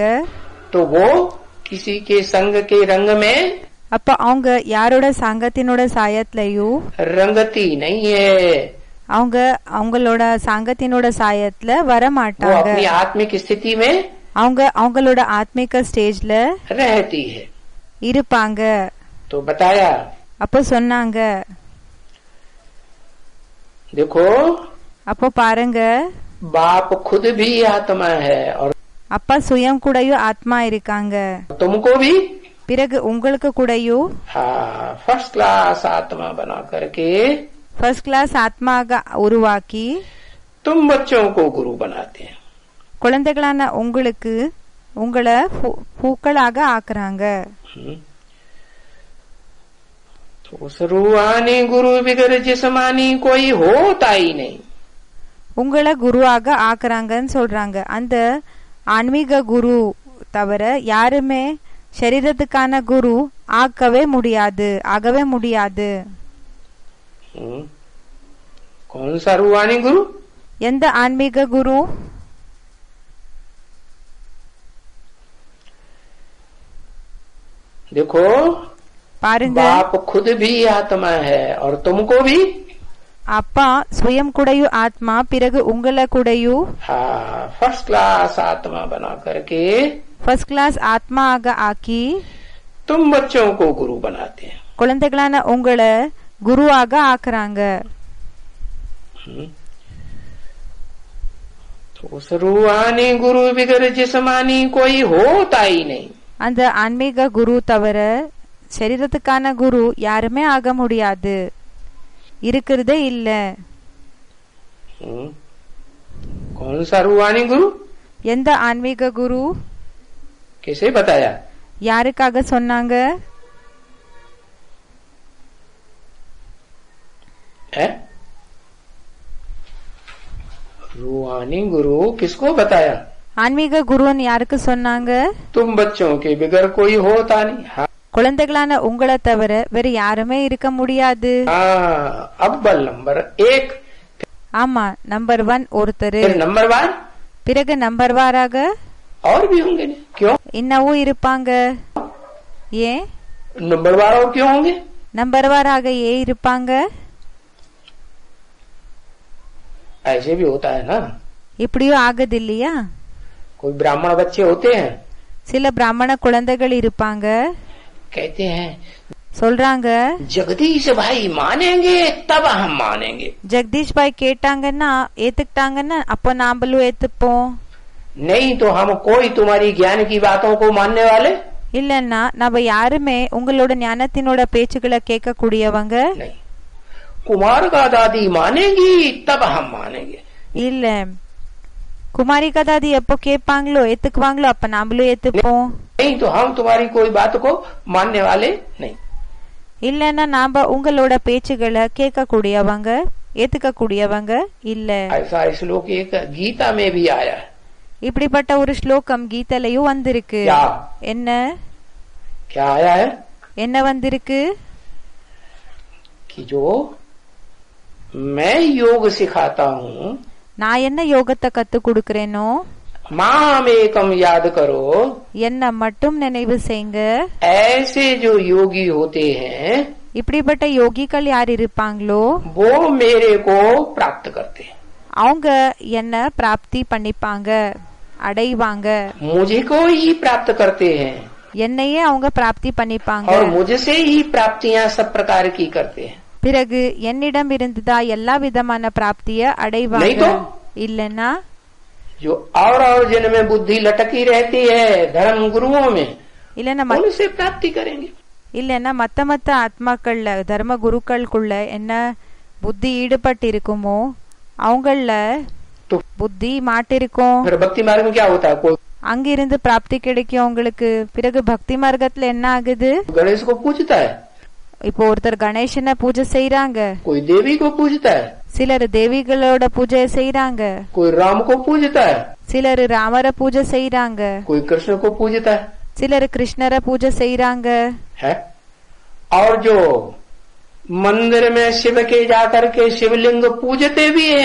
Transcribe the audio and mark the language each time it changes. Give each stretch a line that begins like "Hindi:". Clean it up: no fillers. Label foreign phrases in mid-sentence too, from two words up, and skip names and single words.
Hindi: तो वो किसी के संग के रंग में
Tamil: அப்ப அவங்க யாரோட சங்கத்தினோட சாயத்திலயும்
Hindi: रंगती नहीं है,
Tamil: அவங்க அவங்களோட சங்கத்தினோட சாயத்துல வர
Hindi: वो
Tamil: மாட்டாங்க.
Hindi: अपनी आत्मिक स्थिति में
Tamil: அவங்க அவங்களோட ஆத்மிக ஸ்டேஜ்ல
Hindi: रहती है।
Tamil: இருப்பாங்க.
Hindi: तो बताया,
Tamil: அப்போ சொன்னாங்க,
Hindi: देखो
Tamil: அப்போ பாருங்க,
Hindi: बाप खुद भी आत्मा है और
Tamil: அப்பா சுயம் கூடயும் ஆத்மா இருக்காங்க,
Hindi: तुमको भी
Tamil: பிறகு உங்களுக்கு கூடயும்
Hindi: हाँ
English: first class
Hindi: आत्मा बना करके
English: first class
Tamil: ஆத்மாக உருவாக்கி
Hindi: तुम बच्चों को गुरु बनाते हैं।
Tamil: குழந்தைகளான உங்களுக்கு உங்களை பூக்களாக ஆக்குறாங்க.
Hindi: तो उस रूहानी गुरु बिगर जिस्मानी कोई होता ही नहीं।
Tamil: உங்களை குருவாக ஆக்குறாங்கன்னு சொல்றாங்க. அந்த ஆன்மீக குரு தவிர யாருமே சரீரத்துக்கான குரு ஆகவே முடியாது.
Hindi: कौन सा रूहानी गुरु?
Tamil: எந்த ஆன்மீக குரு?
Hindi: देखो
Tamil: பாருங்க,
Hindi: बाप खुद भी आत्मा है और तुमको भी
Tamil: அப்பா சுயம் கூடயும் ஆத்மா, பிறகு உங்களை கூடயும்
Hindi: हाँ
English: first class
Hindi: आत्मा बना करके
English: first class
Tamil: ஆத்மாக ஆக்கி
Hindi: तुम बच्चों को गुरु बनाते हैं।
Tamil: குழந்தைகளான உங்களை குருவாக ஆக்குறாங்க.
Hindi: तो उस रूहानी गुरु बिगर जिस्मानी कोई होता ही नहीं।
Tamil: அந்த ஆன்மீக குரு தவிர சரீரத்துக்கான குரு யாருமே ஆக முடியாது, இருக்கிறதே இல்ல.
Hindi: कौन सा रूहानी गुरु?
Tamil: எந்த ஆன்மீக குரு?
Hindi: कैसे बताया?
Tamil: யாருக்காக சொன்னாங்க?
Hindi: रूहानी गुरु किसको बताया?
Tamil: ஆன்மீக குருன்னு யாருக்கு சொன்னாங்க?
Hindi: तुम बच्चों के बिगर कोई होता नहीं। हाँ
Tamil: குழந்தைகளான உங்களை தவிர வேற யாருமே இருக்க முடியாது.
Hindi: अव्वल नंबर 1।
Tamil: ஆமா, நம்பர் 1 ஒருத்தர்,
Hindi: नंबर 1
Tamil: பிறகு நம்பர் வாராக
Hindi: और भी होंगे। क्यों?
Tamil: இன்னமும் இருப்பாங்க. ஏன்
Hindi: नंबर 12 और क्यों होंगे?
Tamil: நம்பர் வாராக ஏன் இருப்பாங்க?
Hindi: ऐसे भी होता है ना,
Tamil: இப்படியும் ஆகுது இல்லையா?
Hindi: कोई ब्राह्मण बच्चे होते हैं,
Tamil: சில பிராமண குழந்தைகள் இருப்பாங்க,
Hindi: कहते हैं
Tamil: சொல்றாங்க,
Hindi: जगदीश भाई मानेंगे तब हम मानेंगे।
Tamil: ஜெகதீஷ் பாய் கேட்டாங்கன்னா ஏத்துக்கிட்டாங்கன்னா அப்போ நாமளும் ஏத்துப்போம்,
Hindi: नहीं तो हम कोई तुम्हारी ज्ञान की बातों को मानने वाले
Tamil: இல்லன்னா நம்ம யாருமே உங்களோட ஞானத்தினோட பேச்சுக்களை கேட்க கூடியவங்க
Hindi: नहीं। कुमार का दादी मानेगी तब हम मानेंगे।
Tamil: இல்ல. குமாரிகா தாதி எப்போ கேட்பாங்களோ ஏத்துக்குவாங்களோ அப்ப நாமளும் ஏத்துப்போம்,
Hindi: नहीं तो हम तुम्हारी कोई बात को मानने वाले नहीं।
Tamil: இல்லன்னா நாம உங்களோட பேச்சுகளை கேட்க கூடியவங்க ஏத்துக்க கூடியவங்க இல்ல.
Hindi: ऐसा श्लोक एक गीता में भी आया है।
Tamil: இப்படிப்பட்ட ஒரு ஸ்லோகம் கீதையிலயும் வந்திருக்கு.
Hindi: क्या?
Tamil: என்ன
Hindi: क्या आया है?
Tamil: என்ன வந்திருக்கு?
Hindi: कि जो मैं योग सिखाता हूँ
Tamil: நான் என்ன யோகத்தை கத்து கொடுக்கறேனோ
Hindi: मामेकम याद करो,
Tamil: என்ன மட்டும் நினைவு செய்யுங்க.
Hindi: ऐसे जो योगी होते हैं
Tamil: இப்படிப்பட்ட யோகிகள் யார் இருப்பாங்களோ
Hindi: वो मेरे को प्राप्त करते हैं,
Tamil: அவங்க என்ன பிராப்தி பண்ணிப்பாங்க, அடைவாங்க.
Hindi: मुझे को ही प्राप्त करते हैं
Tamil: என்னையே அவங்க பிராப்தி பண்ணிப்பாங்க.
Hindi: और मुझसे ही प्राप्तियां सब प्रकार की करते हैं.
Tamil: பிறகு என்னிடம் இருந்துதான் எல்லா விதமான பிராப்திய அடைவாங்க.
Hindi: नहीं तो?
Tamil: இல்லன்னா
Hindi: जो और जिनमें बुद्धि लटकी रहती है धर्म गुरुओं में,
Tamil: இல்லன்னா
Hindi: उनसे प्राप्ति करेंगे.
Tamil: இல்லன்னா மத்த மத்த ஆத்மாக்கள்ல தர்ம குருக்களுக்குள்ள என்ன புத்தி ஈடுபட்டு இருக்குமோ அவங்கள
Hindi: तो
Tamil: புத்தி மாட்டிருக்கும்.
Hindi: फिर भक्ति मार्ग में क्या होता है, कोई
Tamil: அங்கிருந்து பிராப்தி கிடைக்கும் உங்களுக்கு. பிறகு பக்தி மார்க்கத்துல என்ன ஆகுது,
Hindi: गणेश को पूजता है,
Tamil: இப்போ ஒருத்தர் கணேசனை பூஜை செய்யறாங்க,
Hindi: कोई देवी को पूजता है,
Tamil: சிலர் தேவிகளோட பூஜை செய்யறாங்க,
Hindi: कोई राम को पूजता है,
Tamil: சிலர் ராமர பூஜை செய்யறாங்க,
Hindi: कोई कृष्ण को पूजता
Tamil: சிலர் கிருஷ்ணர பூஜை செய்யறாங்க.
Hindi: है. और जो मंदिर में शिव के जाकर के शिवलिंग पूजते भी हैं,